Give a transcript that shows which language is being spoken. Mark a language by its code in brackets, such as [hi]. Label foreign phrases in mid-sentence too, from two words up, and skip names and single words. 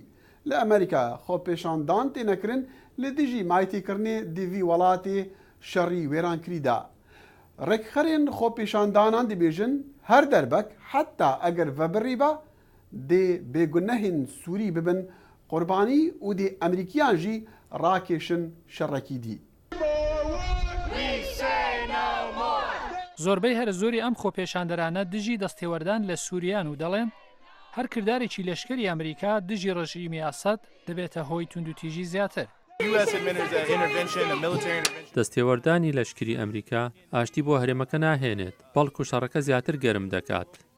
[ku] Li Amerîka xwepêşandan têne kirin li dijî maytêkirinê di vî welatê şerî wêrankirî de. Rêkxerên xwepêşandanan dibêjin her derbek heta eger vebirî be dê bêgunehên Sûrî bibin qurbanî û dê Emerîkiyan jî rakêşin şerrekî dî. [ckb] زۆربەی هەر زۆری ئەم خۆپێشاندەرانە دژی دەستێوەردان لە سووریان و دەڵێن هەر کردارێکی لەشکری ئەمریکا دژی ڕژیمی ئاسەد دەبێتە هۆی توندوتیژی زیاتر. دەستێوەردانی لەشکری ئەمریکا ئاشتی بۆ هەرێمەکە ناهێنێت، بەڵکو شەڕەکە زیاتر گەرم دەکات.